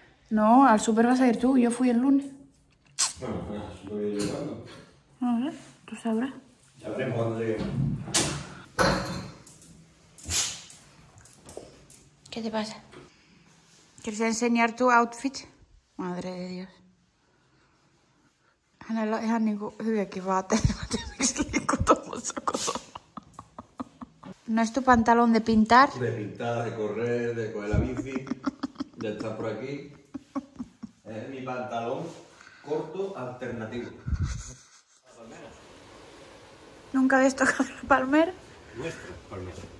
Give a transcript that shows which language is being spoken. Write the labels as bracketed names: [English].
[Spanish] No, al súper vas a ir tú. Yo fui el lunes. Bueno, lo voy llevando. No sé, tú sabrás. Ya veremos cuando lleguemos. ¿Qué te pasa? ¿Quieres enseñar tu outfit? Madre de Dios. [Finnish] Hänellä on ihan niinku hyviäkin vaatteita. Mä tiedän, miksi liikkuu tuollaisessa kotona. [Spanish] ¿No es tu pantalón de pintar? De pintar, de correr, de coger la bici, de estar por aquí. Es mi pantalón corto alternativo. ¿Nunca habías tocado la palmera? Nuestro palmera.